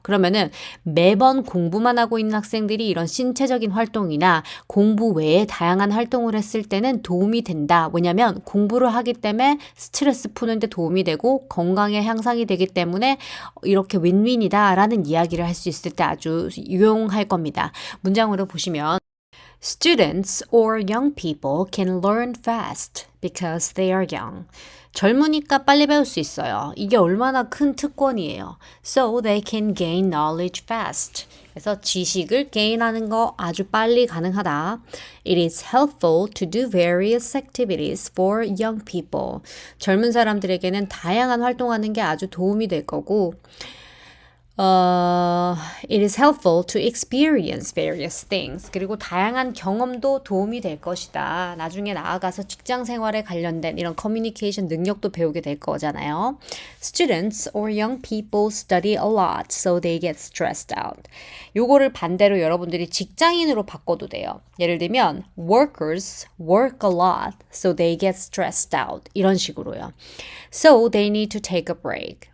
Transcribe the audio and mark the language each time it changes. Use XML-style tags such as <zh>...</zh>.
<ko>그러면은 매번 공부만 하고 있는 학생들이 이런 신체적인 활동이나 공부 외에 다양한 활동을 했을 때는 도움이 된다. 왜냐면 공부를 하기 때문에 스트레스 푸는데 도움이 되고 건강의 향상이 되기 때문에 이렇게 윈윈이 라는 이야기를 할 수 있을 때 아주 유용할 겁니다. 문장으로 보시면</ko> <en>Students or young people can learn fast because they are young.</en> <ko>젊으니까 빨리 배울 수 있어요. 이게 얼마나 큰 특권이에요.</ko> <en>So they can gain knowledge fast.</en> <ko>그래서 지식을 gain하는 거 아주 빨리 가능하다.</ko> <en>It is helpful to do various activities for young people.</en> <ko>젊은 사람들에게는 다양한 활동하는 게 아주 도움이 될 거고</ko> <en>it is helpful to experience various things.</en> <ko>그리고 다양한 경험도 도움이 될 것이다. 나중에 나아가서 직장 생활에 관련된 이런 커뮤니케이션 능력도 배우게 될 거잖아요.</ko> <en>Students or young people study a lot, so they get stressed out.</en> <ko>요거를 반대로 여러분들이 직장인으로 바꿔도 돼요. 예를 들면</ko> <en>workers work a lot, so they get stressed out.</en> <ko>이런 식으로요.</ko> <en>So they need to take a break.</en>